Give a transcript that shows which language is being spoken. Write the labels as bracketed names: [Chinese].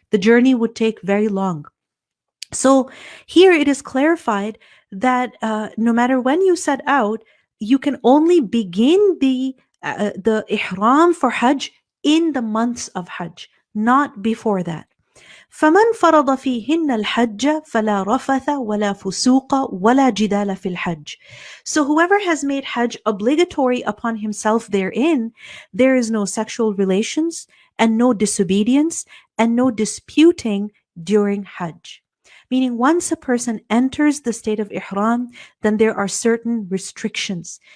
[English] The journey would take very long. So here it is clarified that no matter when you set out, you can only begin the ihram for Hajj in the months of Hajj, not before that. [Arabic] فمن فرض فيهن الحج فلا رفث ولا فسوق ولا جدال في الحج. [English] So whoever has made Hajj obligatory upon himself therein, there is no sexual relations and no disobedience and no disputing during Hajj. Meaning, once a person enters the state of ihram, then there are certain restrictions.